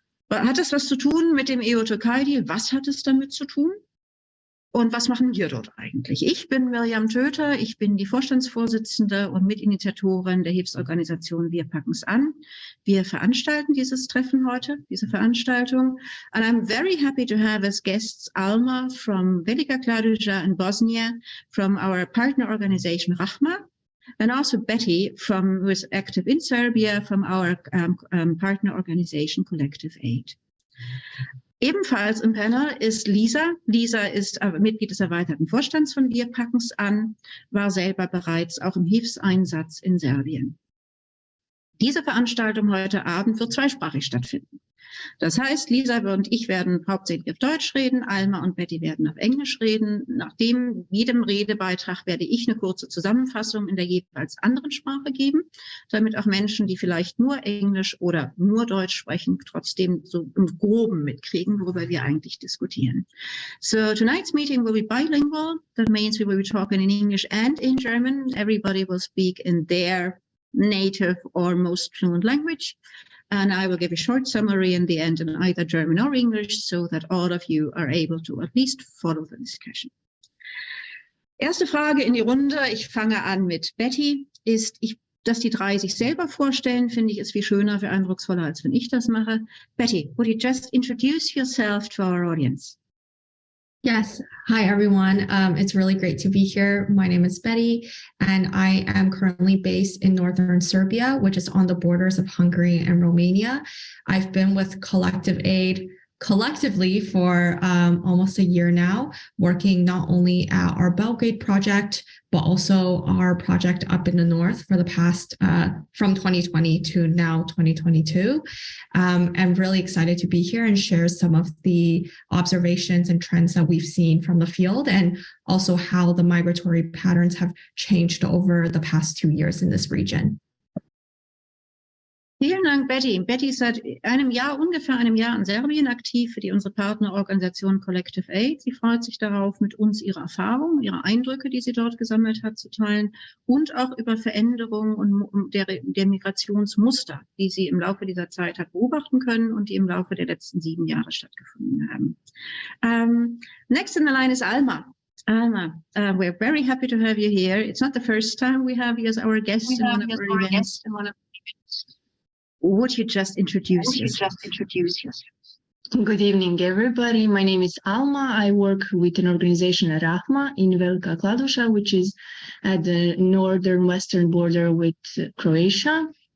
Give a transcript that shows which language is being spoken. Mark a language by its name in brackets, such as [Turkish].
[German] Hat das was zu tun mit dem EU-Türkei-Deal? Was hat es damit zu tun? Und was machen wir dort eigentlich? Ich bin Mirjam Töter, ich bin die Vorstandsvorsitzende und Mitinitiatorin der Hilfsorganisation Wir packen's an. Wir veranstalten dieses Treffen heute, diese Veranstaltung. [English] And I'm very happy to have as guests Alma from Velika Kladuja in Bosnia, from our partner organization Rahma, and also Betty, who is active in Serbia, from our partner organization Collective Aid. [German] Ebenfalls im Panel ist Lisa. Lisa ist Mitglied des erweiterten Vorstands von Wir packen's an, war selber bereits auch im Hilfseinsatz in Serbien. Diese Veranstaltung heute Abend wird zweisprachig stattfinden. Das heißt, Lisa und ich werden hauptsächlich auf Deutsch reden, Alma und Betty werden auf Englisch reden. Nach jedem Redebeitrag werde ich eine kurze Zusammenfassung in der jeweils anderen Sprache geben, damit auch Menschen, die vielleicht nur Englisch oder nur Deutsch sprechen, trotzdem so im Groben mitkriegen, worüber wir eigentlich diskutieren. [English] So tonight's meeting will be bilingual. That means we will be talking in English and in German. Everybody will speak in their native or most fluent language. And I will give a short summary in the end in either German or English so that all of you are able to at least follow the discussion. [German] Erste Frage in die Runde. Ich fange an mit Betty. Dass die drei sich selber vorstellen, finde ich, ist viel schöner, viel eindrucksvoller, als wenn ich das mache. [English] Betty, would you just introduce yourself to our audience? Yes. Hi, everyone. It's really great to be here. My name is Betty, and I am currently based in northern Serbia, which is on the borders of Hungary and Romania. I've been with Collective Aid collectively for almost a year now, working not only at our Belgrade project, but also our project up in the north for the past, from 2020 to now 2022. I'm really excited to be here and share some of the observations and trends that we've seen from the field, and also how the migratory patterns have changed over the past 2 years in this region. [German] Vielen Dank, Betty. Betty ist seit ungefähr einem Jahr in Serbien aktiv für unsere Partnerorganisation Collective Aid. Sie freut sich darauf, mit uns ihre Erfahrungen, ihre Eindrücke, die sie dort gesammelt hat, zu teilen und auch über Veränderungen und der Migrationsmuster, die sie im Laufe dieser Zeit hat beobachten können und die im Laufe der letzten 7 Jahre stattgefunden haben. [English] Next in the line is Alma. Alma, we're very happy to have you here. It's not the first time we have you as our guest in one of our events. Would you just introduce yourself? Good evening, everybody. My name is Alma. I work with an organization, Rahma, in Velika Kladuša, which is at the northern western border with Croatia.